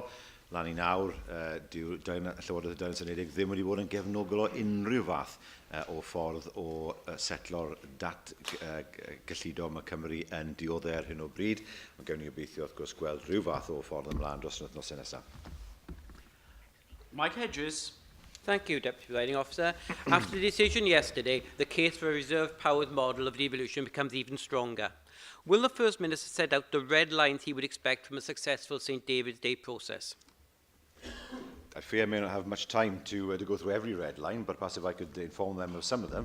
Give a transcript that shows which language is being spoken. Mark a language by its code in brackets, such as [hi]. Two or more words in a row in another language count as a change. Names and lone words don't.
[cy] Lan i nawr, Llywodraeth y Deyrnas Unedig ddim wedi bod yn gefnogol o unrhyw fath o ffordd o setlo'r dat gyllido mae Cymru yn dioddau ar hyn o bryd. Mae gewn ni obeithio wrth gwrs gweld rhyw fath o ffordd ymlaen dros yr wythnos nesaf. Mike Hedges. [en] Thank you, Deputy Presiding Officer. After the decision yesterday, the case for a reserve powers model of devolution becomes even stronger. Will the First Minister set out the red lines he would expect from a successful St David's Day process? I fear I may not have much time to go through every red line, but perhaps if I could inform them of some of them.